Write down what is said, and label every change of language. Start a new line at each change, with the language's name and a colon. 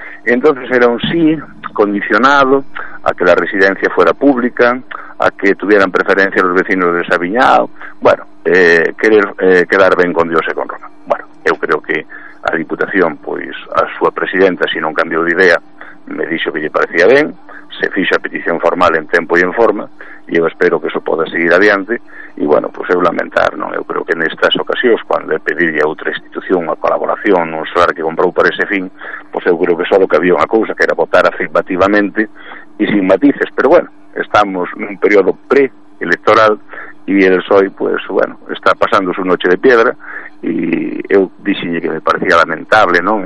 Spanish: Entonces era un sí condicionado a que la residencia fuera pública, a que tuvieran preferencia los vecinos de Sabiñao, bueno,
Galician: quedar ben con Dios e con Roma. Bueno, eu creo que a Diputación, pois a súa presidenta, si non cambiou de idea, me dixo que lle parecía ben, se fixa a petición formal en tempo e en forma, e eu espero que iso poda seguir adiante. E bueno, pois eu lamentar, non? Eu creo que nestas ocasións, cando é pedirlle a outra institución a colaboración nun solar que comprou para ese fin, pois eu creo que só que había unha cousa, que era votar afirmativamente e sin matices. Pero bueno, estamos nun período pre-electoral e
Spanish: el PSOE, pues bueno, está pasando su noche de piedra,
Galician: e eu dixenlle que me parecía lamentable, non?